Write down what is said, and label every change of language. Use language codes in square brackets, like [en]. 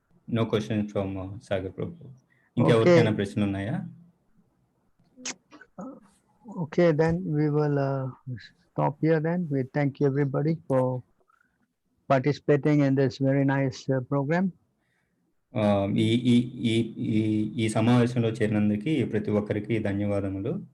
[en] No question from Sagar Prabhu. [te] ఇంకెవరికైనా ప్రశ్నలు ఉన్నాయా? [en] Okay, then we will stop here. Then we thank you everybody for participating in this very nice program. [te] ఈ ఈ ఈ ఈ ఈ సమావేశంలో చేరినందుకు ప్రతి ఒక్కరికి ధన్యవాదములు.